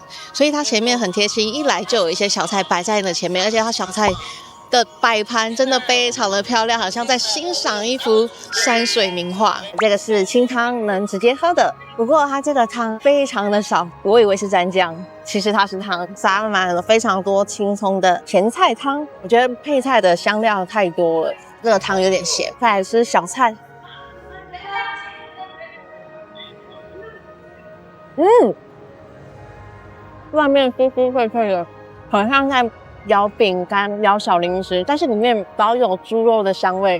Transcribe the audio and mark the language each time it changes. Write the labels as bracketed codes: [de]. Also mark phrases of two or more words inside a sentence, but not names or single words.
[zh] 所以它前面很貼心，一來就有一些小菜擺在你的前面，而且它小菜的擺盤真的非常的漂亮，好像在欣賞一幅山水名畫。這個是清湯，能直接喝的。不過它這個湯非常的少，我以為是蘸醬，其實它是湯，撒滿了非常多青蔥的前菜湯。我覺得配菜的香料太多了，這個湯有點鹹。再來是小菜。外面酥酥脆脆的，很像在咬餅乾、咬小零食，但是裡面保有豬肉的香味。